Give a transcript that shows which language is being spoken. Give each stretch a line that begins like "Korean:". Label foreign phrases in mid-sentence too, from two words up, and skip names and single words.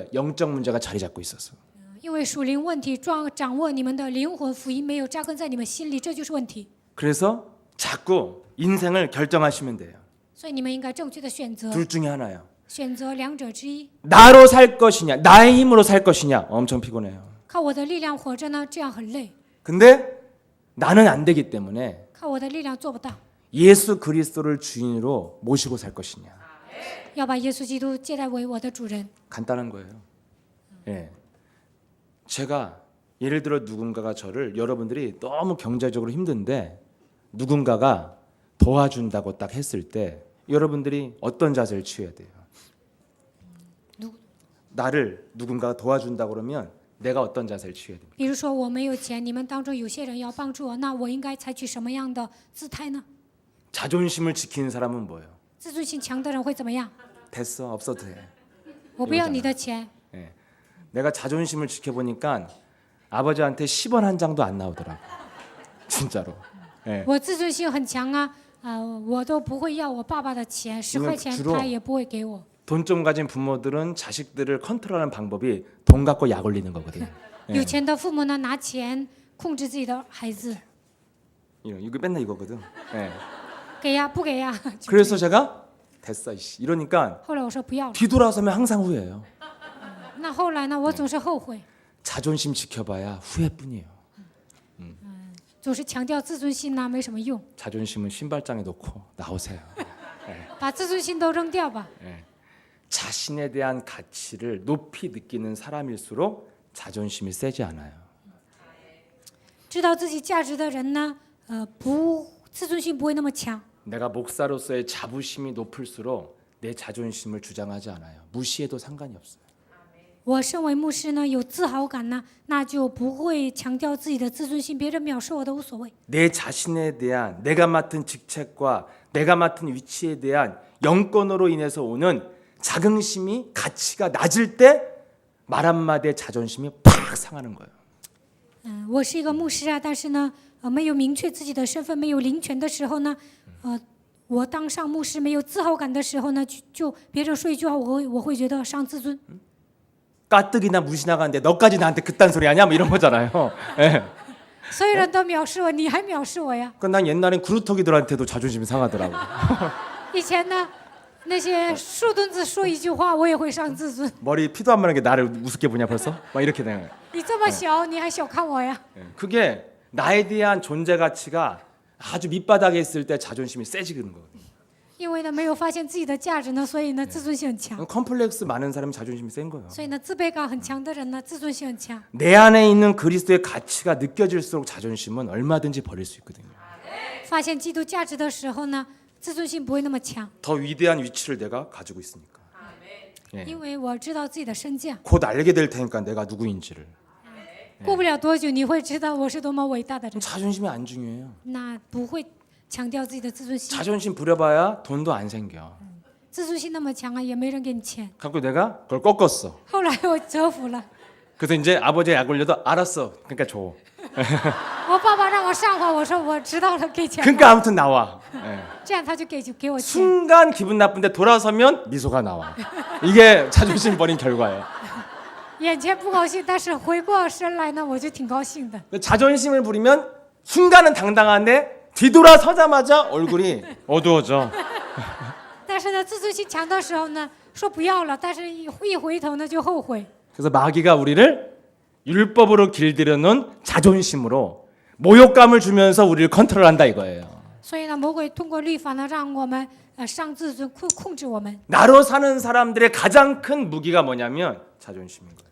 Korean: 영적 문제가 자리 잡고 있어서.
Chinese: 因为属灵问题掌握你们的灵魂福音没有扎根在你们心里，这就是问题。
Korean: 그래서 자꾸 인생을 결정하시면 돼요.
Chinese: 所以你们应该正确的选择，
Korean: 둘 중에 하나요.
Chinese: 选择两者之一。
Korean: 나로 살 것이냐, 나의 힘으로 살 것이냐, 엄청 피곤해요.
Chinese: 靠我的力量活着呢，这样很累；
Korean: 근데 나는 안 되기 때문에
Chinese: 靠我的力量做不到。
Korean: 예수 그리스도를 주인으로 모시고 살 것이냐.
Chinese: 要把耶稣基督接待为我的主人。
Korean: 간단한 거예요. 예. 제가 예를 들어 누군가가 저를 여러분들이 너무 경제적으로 힘든데 누군가가 도와준다고 딱 했을 때 여러분들이 어떤 자세를 취해야 돼요? 나를 누군가가 도와준다고 그러면 내가 어떤 자세를 취해야 됩니까?
Chinese: 比如说我没有钱，你们当中有些人要帮助我，那我应该采取什么样的姿态呢？
Korean: 자존심을 지키는 사람은 뭐예요?
Chinese: 自尊心强的人会怎么样？
Korean: 됐어, 없어도 돼.
Chinese: 我不要你的钱。
Korean: 예. 내가 자존심을 지켜보니까 아버지한테 10원 한 장도 안 나오더라고. 진짜로. 예.
Chinese: 我自尊心很强啊，我都不会要我爸爸的钱，10块钱他也不会给我。
Korean: 돈 좀 가진 부모들은 자식들을 컨트롤하는 방법이 돈 갖고 약 올리는 거거든요.
Chinese: 有钱的父母呢，拿钱控制自己的孩子，
Korean: 이거 맨날 이거거든. 예.
Chinese: 给呀不给呀。
Korean: 그래서 제가 됐어 이씨 이러니까
Chinese: 后来我说不要了，
Korean: 뒤돌아서면 항상 후회해요.
Chinese: 那后来呢，我总是后悔，
Korean: 자존심 지켜봐야 후회뿐이에요.
Chinese: 总是强调自尊心呢，没什么用，
Korean: 자존심은 신발장에 놓고 나오세요.
Chinese: 把自尊心都扔掉吧。
Korean: 예. 자신에 대한 가치를 높이 느끼는 사람일수록 자존심이 세지 않아요.
Chinese: 知道自己价值的人呢，自尊心不会那么强。
Korean: 내가 목사로서의 자부심이 높을수록 내 자존심을 주장하지 않아요. 무시해도 상관이 없어요.
Chinese: 我身为牧师呢，有自豪感呢，那就不会强调自己的自尊心，别人藐视我都无所谓。
Korean: 내 자신에 대한 내가 맡은 직책과 내가 맡은 위치에 대한 영권으로 인해서 오는 자긍심이 가치가 낮을 때 말 한마디에 자존심이 팍 상하는 거예요.
Chinese: 我是一个牧师啊，但是呢，没有明确自己的身份，没有灵权的时候呢，我当上牧师没有自豪感的时候呢，就别人说一句话，我会觉得伤自尊。
Korean: 까뜩이나 무시 나가는데 너까지 나한테 그딴 소리 하냐? 뭐 이런 거잖아요. 예.
Chinese: 所有人都藐视我，你还藐视我呀？
Korean: 난 옛날엔 구루터기들한테도 자존심이 상하더라고.
Chinese: 以前呢，那些树墩子说一句话，我也会伤自尊。
Korean: 머리 피도 안 마른 게 나를 우습게 보냐 벌써? 막 이렇게 되는 거예요.
Chinese: 你这么小，你还小看我呀？
Korean: 예. 그게 나에 대한 존재 가치가 아주 밑바닥에 있을 때 자존심이 세지는 거거든요.
Chinese: 因为呢没有发现自己的价值呢，所以呢自尊心很强，
Korean: 컴플렉스 많은 사람이 자존심이 센 거예요.
Chinese: 所以呢自卑感很强的人呢自尊心很强。
Korean: 내 안에 있는 그리스도의 가치가 느껴질수록 자존심은 얼마든지 버릴 수 있거든요.
Chinese: 发现基督价值的时候呢，自尊心不会那么强，
Korean: 더 위대한 위치를 내가 가지고 있으니까. 예.
Chinese: 因为我知道自己的身价。
Korean: 곧 알게 될 테니까 내가 누구인지를.
Chinese: 过不了多久，你会知道我是多么伟大的人，
Korean: 자존심이 안 중요해요.
Chinese: 那不会强调自己的自尊心。
Korean: 자존심 부려봐야 돈도 안 생겨.
Chinese: 自尊心那么强啊，也没人给你钱。
Korean: 갖고 내가 그걸 꺾었어.
Chinese: 后来我折服了，
Korean: 그래서 이제 아버지가 약 올려도 알았어. 그러니까 줘.
Chinese: 我爸爸让我上火，我说我知道了，给钱吧。
Korean: 그러니까 아무튼 나와. 예.
Chinese: 这样他就给我钱。
Korean: 순간 기분 나쁜데 돌아서면 미소가 나와. 이게 자존심 버린 결과예요.
Chinese: 眼前不高兴，但是回过神来呢，我就挺高兴的。
Korean: 자존심을 부리면 순간은 당당한데 뒤돌아서자마자 얼굴이 어두워져.
Chinese: 但是呢，自尊心强的时候呢，说不要了，但是一回头呢就后悔。
Korean: 그래서 마귀가 우리를 율법으로 길들여 놓은 자존심으로 모욕감을 주면서 우리를 컨트롤한다 이거예요.
Chinese: 所以呢，魔鬼通过律法呢，让我们伤自尊，控制我们。
Korean: 나로 사는 사람들의 가장 큰 무기가 뭐냐면 자존심인 거예요.